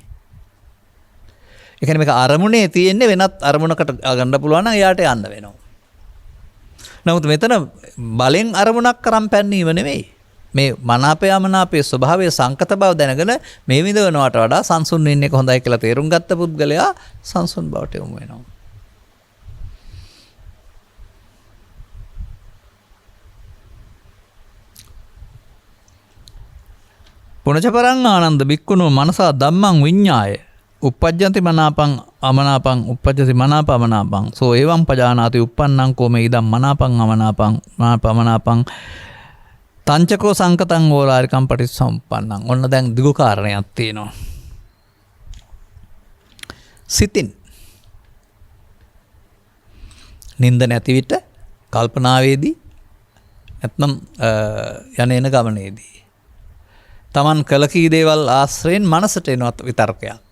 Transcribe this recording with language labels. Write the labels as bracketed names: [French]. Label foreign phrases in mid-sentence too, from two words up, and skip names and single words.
[Sinhala] ඒ කියන්නේ මේක අරමුණේ තියෙන්නේ වෙනත් අරමුණකට ගන්න පුළුවන් නම් එයාට යන්න වෙනවා. නමුත් මෙතන බලෙන් අරමුණක් කරන් පැන්නීම නෙමෙයි. මේ මනාපය අමනාපයේ ස්වභාවයේ සංකත බව දැනගෙන මේ විඳවනවට වඩා සංසුන් වෙන්න එක හොඳයි කියලා තේරුම් ගත්ත පුද්ගලයා සංසුන් බවට යොමු වෙනවා. [Pali] පුනචපරං ආනන්ද බික්කුණෝ මනසා ධම්මං විඤ්ඤාය uppajjanti මනාපං අමනාපං uppajjati මනාප අමනාපං සෝ එවං පජානාති uppannං කෝ මේ ඉදම් මනාපං අමනාපං මනාපමනාපං තංචකෝ සංකතං ඕලාරිකම් පටිච්චසමුප්පන්නං. [Sinhala] ඔන්න දැන් දිගු කාරණයක් තියෙනවා. සිතින් නින්ද නැති විට කල්පනාවේදී නැත්නම් යන එන ගමනේදී තමන් කළ කී දේවල් ආශ්‍රයෙන් මනසට එනවත් විතර්කයක්.